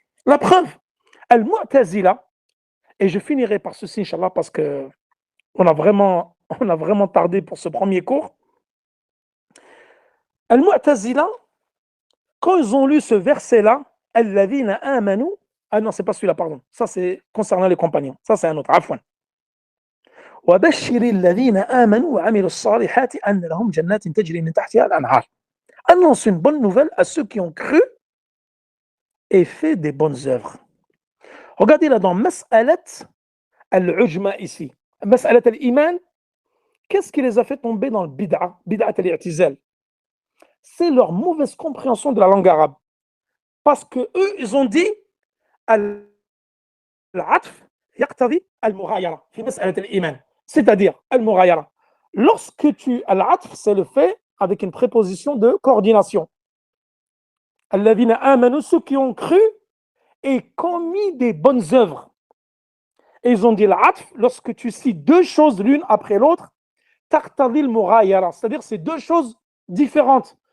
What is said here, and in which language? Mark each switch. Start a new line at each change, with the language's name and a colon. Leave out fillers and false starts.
French: La preuve, Al-Mu'tazila, et je finirai par ceci, Inch'Allah, parce qu'on a vraiment tardé pour ce premier cours. Al-Mu'tazila, quand ils ont lu ce verset-là, Alladhina amanu, ah non, c'est pas celui-là, pardon. Ça, c'est concernant les compagnons. Ça, c'est un autre. Afwan.
Arabic: وبشر الذين آمنوا وعملوا الصالحات أن لهم جنات تجري من تحتها الأنهار.
French: Annonce une bonne nouvelle à ceux qui ont cru et fait des bonnes œuvres. Regardez là dans Mas'alat al-Ujma ici. Mas'alat al-Iman, qu'est-ce qui les a fait tomber dans le bid'a al-i'tizal? C'est leur mauvaise compréhension de la langue arabe. Parce que eux, ils ont dit al-atf
Arabic: يقتضي المغايرة في مسألة الإيمان.
French: C'est-à-dire, المغايرة. Lorsque tu... Al-atf, c'est le fait avec une préposition de coordination.
Arabic: الذين آمنوا,
French: ceux qui ont cru et commis des bonnes œuvres. Et ils ont dit l'atf, lorsque tu cites deux choses l'une après l'autre, taqtadi al-mughayara, c'est-à-dire c'est deux choses différentes.